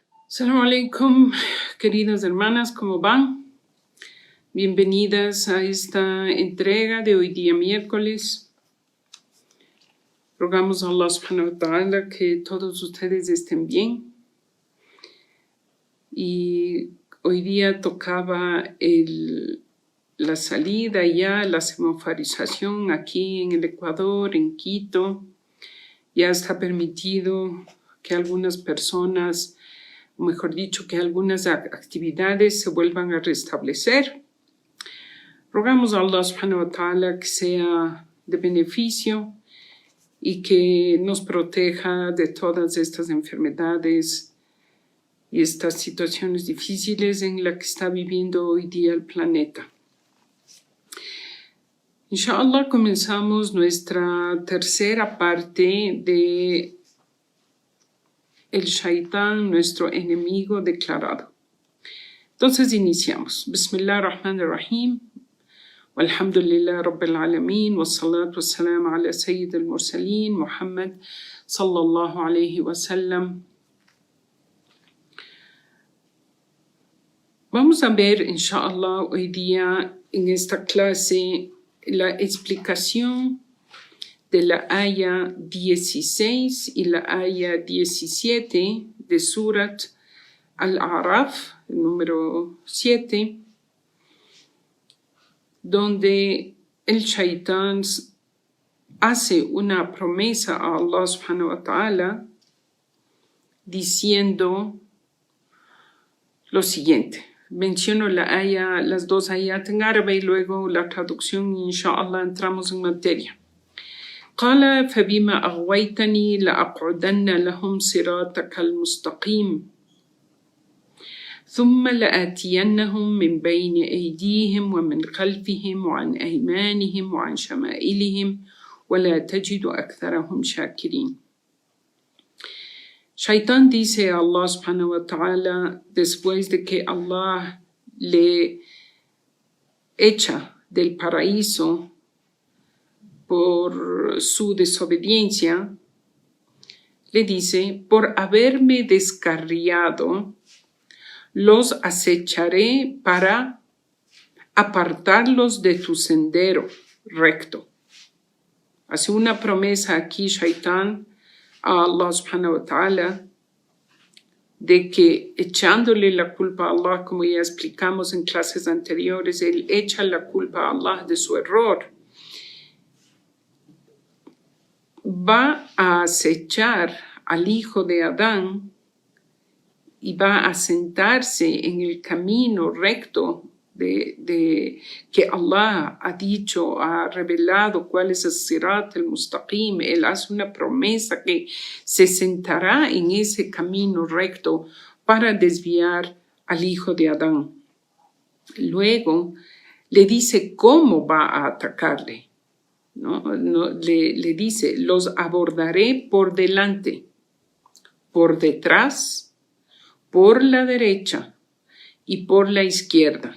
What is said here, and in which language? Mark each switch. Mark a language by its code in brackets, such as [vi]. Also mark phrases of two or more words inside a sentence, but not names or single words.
[ar] السلام عليكم, [es] queridas hermanas, ¿cómo van? Bienvenidas a esta entrega de hoy día miércoles. Rogamos a Allah [ar] سبحانه وتعالى [es] que todos ustedes estén bien. Y hoy día tocaba la salida ya, la semaforización aquí en el Ecuador, en Quito. Ya está permitido que algunas personas, o mejor dicho, que algunas actividades se vuelvan a restablecer. Rogamos a Allah [ar] سبحانه وتعالى [es] que sea de beneficio y que nos proteja de todas estas enfermedades y estas situaciones difíciles en las que está viviendo hoy día el planeta. Inshallah, comenzamos nuestra tercera parte de el Shaitán, nuestro enemigo declarado. Entonces iniciamos. [ar] بسم الله الرحمن الرحيم. والحمد لله رب العالمين. والصلاة والسلام على سيد المرسلين. محمد صلى الله عليه وسلم. [es] Vamos a ver, inshallah, hoy día en esta clase la explicación de la aya 16 y la aya 17 de Surat Al-A'raf, el número 7, donde el Shaitán hace una promesa a Allah [ar] سبحانه وتعالى [es] diciendo lo siguiente. Menciono las dos ayat en árabe y luego la traducción y inshallah entramos en materia. [ar] قال فبما أغويتني لأقعدن لهم صراطك المستقيم ثم لآتينهم من بين أيديهم ومن خلفهم وعن أيمانهم وعن شمائلهم ولا تجد أكثرهم شاكرين. [es] Shaitán dice a Allah [ar] سبحانه وتعالى [es] después de que Allah le echa del paraíso por su desobediencia, le dice, por haberme descarriado, los acecharé para apartarlos de tu sendero recto. Hace una promesa aquí, Shaitán, a Allah [ar] سبحانه وتعالى, [es] de que echándole la culpa a Allah, como ya explicamos en clases anteriores, él echa la culpa a Allah de su error. Va a acechar al hijo de Adán y va a sentarse en el camino recto de que Allah ha dicho, ha revelado cuál es el [ar] الصراط المستقيم. [es] Él hace una promesa que se sentará en ese camino recto para desviar al hijo de Adán. Luego le dice cómo va a atacarle. Le dice, los abordaré por delante, por detrás, por la derecha y por la izquierda.